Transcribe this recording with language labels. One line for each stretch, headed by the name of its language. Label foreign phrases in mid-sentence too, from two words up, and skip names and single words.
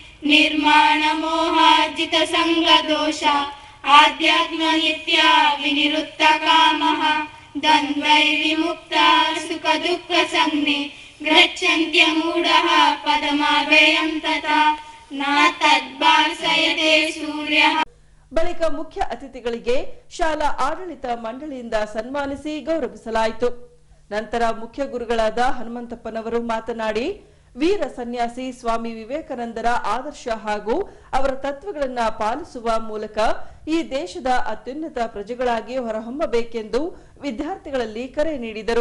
Sanskrit: निर्माणमोहाजितसङ्गदोषा आध्यात्मनित्या विनिरुक्तकामः द्वन्द्वैर्विमुक्ता सुखदुःखसंज्ञे गच्छन्त्यमूढः पदमाव्ययं तथा न तद्भासयते सूर्यः.
Kannada: ಬಳಿಕ ಮುಖ್ಯ ಅತಿಥಿಗಳಿಗೆ ಶಾಲಾ ಆಡಳಿತ ಮಂಡಳಿಯಿಂದ ಸನ್ಮಾನಿಸಿ ಗೌರವಿಸಲಾಯಿತು. ನಂತರ ಮುಖ್ಯ ಗುರುಗಳಾದ ಹನುಮಂತಪ್ಪನವರು ಮಾತನಾಡಿ, ವೀರ ಸನ್ಯಾಸಿ ಸ್ವಾಮಿ ವಿವೇಕಾನಂದರ ಆದರ್ಶ ಹಾಗೂ ಅವರ ತತ್ವಗಳನ್ನು ಪಾಲಿಸುವ ಮೂಲಕ ಈ ದೇಶದ ಅತ್ಯುನ್ನತ ಪ್ರಜೆಗಳಾಗಿ ಹೊರಹೊಮ್ಮಬೇಕೆಂದು ವಿದ್ಯಾರ್ಥಿಗಳಲ್ಲಿ ಕರೆ ನೀಡಿದರು.